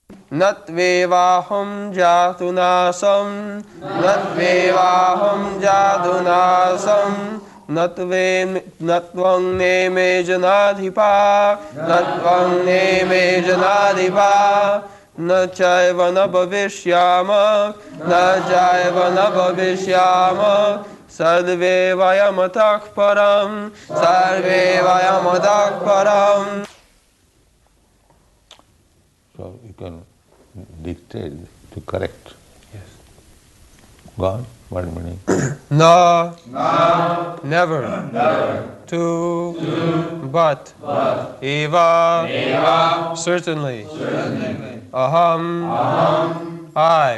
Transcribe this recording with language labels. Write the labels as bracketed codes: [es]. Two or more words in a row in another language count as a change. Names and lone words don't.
[sa] Natvevaḥam jātu nāsaṁ, natvevaḥam jātu nāsaṁ, tvaṁ neme janādhipāḥ, tvaṁ neme janādhipāḥ, na caiva na bhaviṣyāmaḥ, na caiva na bhaviṣyāmaḥ, sarve vayam ataḥ param, sarve vayam ataḥ param. [en] So you can dictate to correct. Yes. Go on, what meaning? No, never. To, but. Eva, certainly. Aham, I.